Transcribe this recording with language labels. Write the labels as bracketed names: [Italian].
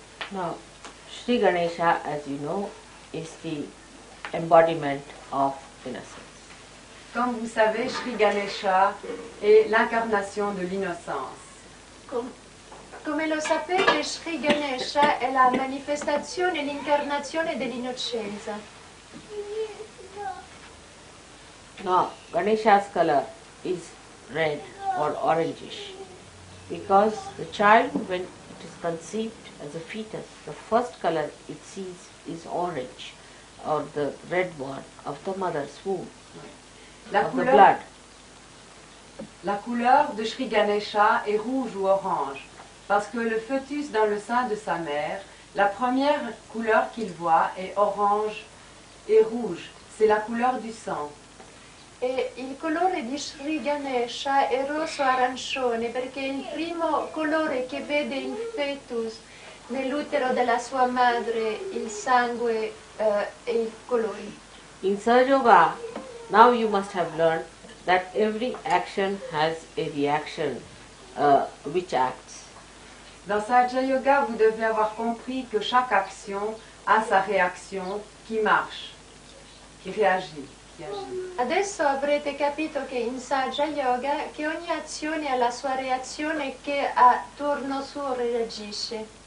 [English] Now, Sri Ganesha, as you know, is the embodiment of innocence. [French] Comme vous savez, Sri Ganesha est l'incarnation de l'innocence. [Italian] Come lo sapete, Sri Ganesha è la manifestazione, l'incarnazione dell'innocenza. [English] Now, Ganesha's color is red or orangish because the child, when it is conceived as a fetus, the first color it sees is orange, or the red one of the mother's womb, of the blood. [French] La couleur de Sri Ganesha est rouge ou orange, parce que le fœtus dans le sein de sa mère, la première couleur qu'il voit est orange et rouge. C'est la couleur du sang. [Italian] E il colore di Sri Ganesha è rosso-arancione perché è il primo colore che vede il fetus nell'utero della sua madre, il sangue e i colori. [English] In Sahaja Yoga, now you must have learned that every action has a reaction which acts. [French] Dans Sahaja Yoga, vous devez avoir compris que chaque action a sa réaction qui marche, qui réagit. [Italian] Adesso avrete capito che in Sahaja Yoga che ogni azione ha la sua reazione che a turno suo reagisce.